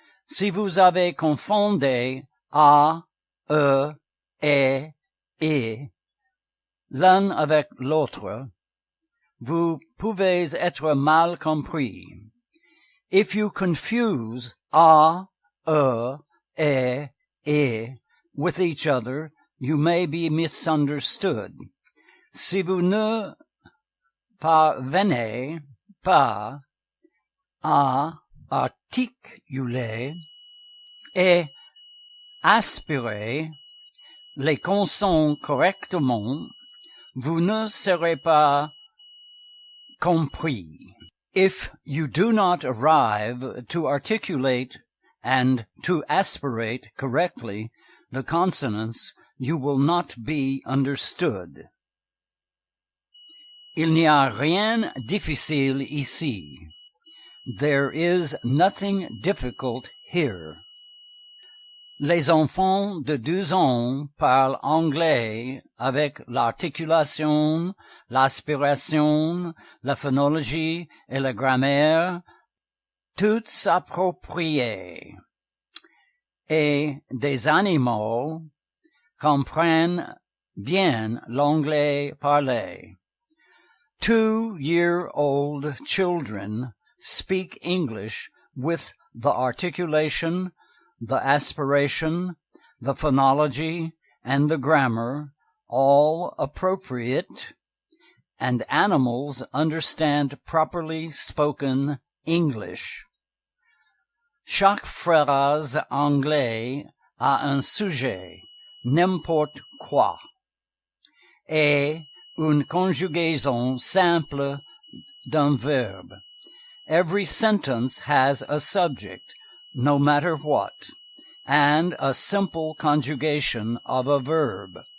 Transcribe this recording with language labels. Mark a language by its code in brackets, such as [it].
[fr] Si vous avez confondu A, E, E, l'un avec l'autre, vous pouvez être mal compris. [en] If you confuse A, E, with each other, you may be misunderstood. [fr] Si vous ne parvenez pas à articuler et aspirer les consonnes correctement, vous ne serez pas compris. [en] If you do not arrive to articulate and to aspirate correctly the consonants, you will not be understood. [fr] Il n'y a rien difficile ici. [en] There is nothing difficult here. [fr] Les enfants de 12 ans parlent anglais avec l'articulation, l'aspiration, la phonologie et la grammaire, toutes appropriées. Et des animaux comprennent bien l'anglais parlé. [en] 2-year-old children speak English with the articulation, the aspiration, the phonology, and the grammar, all appropriate, and animals understand properly spoken English. [fr] Chaque phrase anglaise a un sujet, n'importe quoi, et une conjugaison simple d'un verbe. [en] Every sentence has a subject, no matter what, and a simple conjugation of a verb.